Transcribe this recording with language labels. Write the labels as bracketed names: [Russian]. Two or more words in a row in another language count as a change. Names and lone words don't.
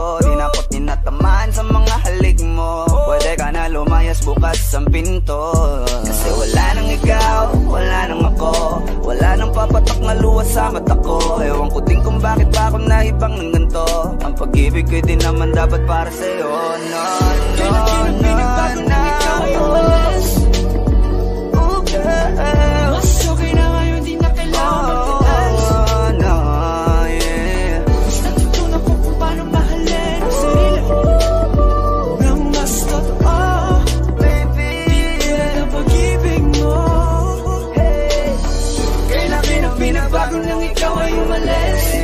[Filipino] Di na ako tinatamaan sa mga halik mo. Pwede ka na lumayas, bukas ang pinto. Kasi wala nang ikaw, wala nang ako. Wala nang papatok na luha sa mata ko. Ewan ko din kung bakit pa ako naibang ng ganito. Ang pag-ibig ko'y di naman dapat para sa'yo. [English] No, no, no, no. Oh girl, [Filipino] Mas okay na ngayon, di na kailangan magtaas. [English] no, yeah. [Filipino] Mas natutunan ko kung paano mahalin ang sarili nang mas totoo. Baby, Tulad ng pag-ibig mo. Kailan pinagbago nang ikaw ay umalis.